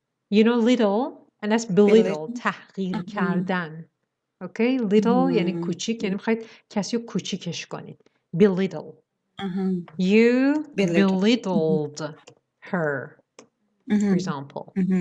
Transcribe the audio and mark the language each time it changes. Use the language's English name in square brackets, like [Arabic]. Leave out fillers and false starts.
[English] You know little, and that's belittle. [Persian] تحقیر کردن. Okay? Little یعنی کوچیک، یعنی میخواید کسی رو کوچیکش کنید. [English] Belittle. You belittled her, for example.